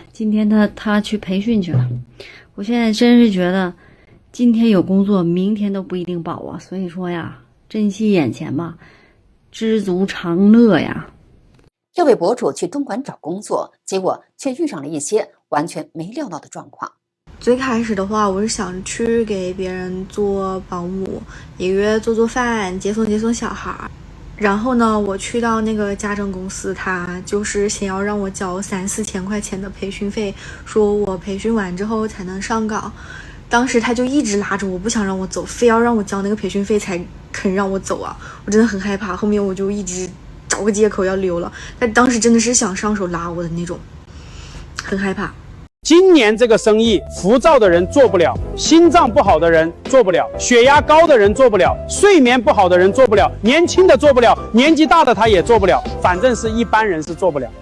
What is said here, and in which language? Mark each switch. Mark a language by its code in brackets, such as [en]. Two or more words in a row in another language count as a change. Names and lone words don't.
[zh] 今天他去培訓去了。我現在真是觉得，今天有工作，明天都不一定保啊。所以說呀，珍惜眼前吧，知足常樂呀。这位博主去东莞找工作，結果卻遇上了一些完全沒料到的狀況。最開始的話，我是想去給別人做保姆，一個月做做飯，接送小孩。然後呢，我去到那個家政公司，他就是想要讓我交3-4千塊錢的培訓費，說我培訓完之後才能上崗。當時他就一直拉着我，不想讓我走，非要讓我交那個培訓費才肯讓我走啊！我真的很害怕，後面我就一直找個借口要溜了。但當時真的是想上手拉我的那種，很害怕。今年這個生意，浮躁的人做不了，心臟不好的人做不了，血壓高的人做不了，睡眠不好的人做不了，年輕的做不了，年紀大的他也做不了，反正是一般人是做不了。